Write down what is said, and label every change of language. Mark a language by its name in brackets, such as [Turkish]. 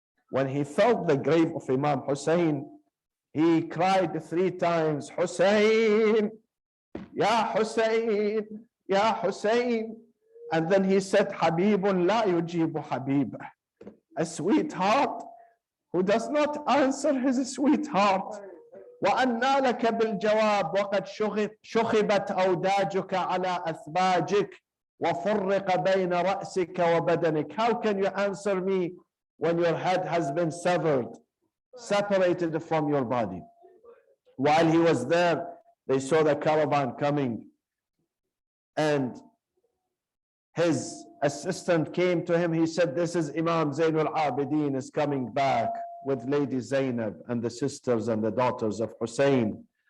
[English] When he felt the grave of Imam Hussein, he cried 3 times, Hussein, Ya Hussein, Ya Hussein. And then he said, [Arabic] Habibun la yujibu Habibah. [English] A sweetheart who does not answer his sweetheart. [Arabic] وأنى لك بالجواب وقد شخبت أوداجك على أثباجك وفرق بين رأسك وبدنك. [English] How can you answer me when your head has been severed, separated from your body? While he was there, they saw the caravan coming, and his assistant came to him. He said, this is Imam Zainul Abidin is coming back with Lady Zainab and the sisters and the daughters of Hussein.